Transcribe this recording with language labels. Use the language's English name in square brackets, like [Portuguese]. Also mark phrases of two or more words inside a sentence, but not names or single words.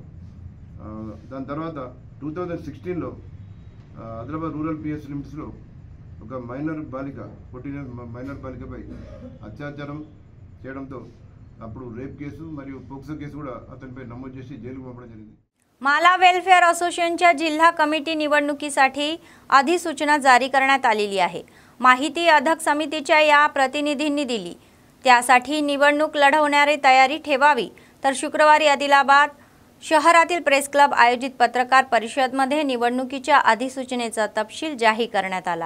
[Telugu] దాని తర్వాత 2016లో ఆదిలాబాద్ రూరల్ PS లిమిట్స్లో ఒక మైనర్ బాలిక 14 మైనర్ బాలికపై అత్యాచారం చేయడంతో అప్పుడు [English] rape case [Telugu] మరియు [English] POCSO case [Telugu] కూడా అతనిపై నమోదు చేసి జైలుకు పంపడం జరిగింది। [Marathi] माला वेलफेअर असोसिएशनच्या जिल्हा कमिटी निवडणुकीसाठी अधिसूचना जारी करण्यात आलेली आहे। माहिती अधक समितीच्या या प्रतिनिधींनी दिली। त्यासाठी निवडणूक लढवणारी तयारी ठेवावी। तर शुक्रवारी आदिलाबाद शहरातील प्रेस क्लब आयोजित पत्रकार परिषदेमध्ये निवडणुकीच्या अधिसूचनेचा तपशील जाहीर करण्यात आला।